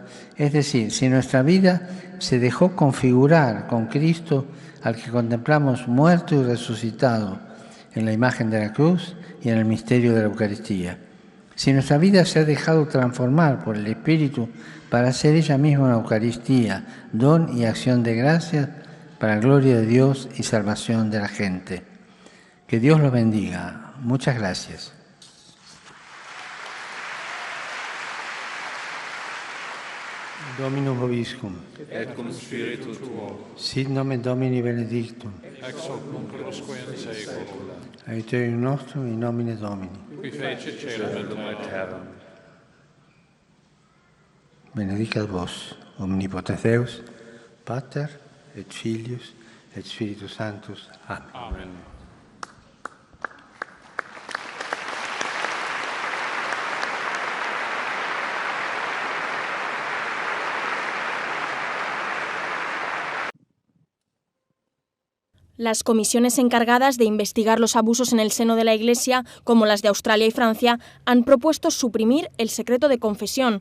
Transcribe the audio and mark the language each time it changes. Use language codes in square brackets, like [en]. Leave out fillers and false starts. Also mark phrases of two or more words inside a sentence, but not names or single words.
[es] Es decir, si nuestra vida se dejó configurar con Cristo, al que contemplamos muerto y resucitado en la imagen de la cruz y en el misterio de la Eucaristía. Si nuestra vida se ha dejado transformar por el Espíritu para ser ella misma una Eucaristía, don y acción de gracias para gloria de Dios y salvación de la gente. Que Dios los bendiga. Muchas gracias. [la] Dominum vobiscum. Et cum spiritu tuo. Sit nomen Domini benedictum. Ex hoc nunc usque in saecula. Aiuterium nostrum in nomine Domini. Qui fece caelum et terram. Benedicat vos, omnipotens Deus, Pater et Filius et Spiritus Sanctus. [es] Amén. Amen. Las comisiones encargadas de investigar los abusos en el seno de la Iglesia, como las de Australia y Francia, han propuesto suprimir el secreto de confesión.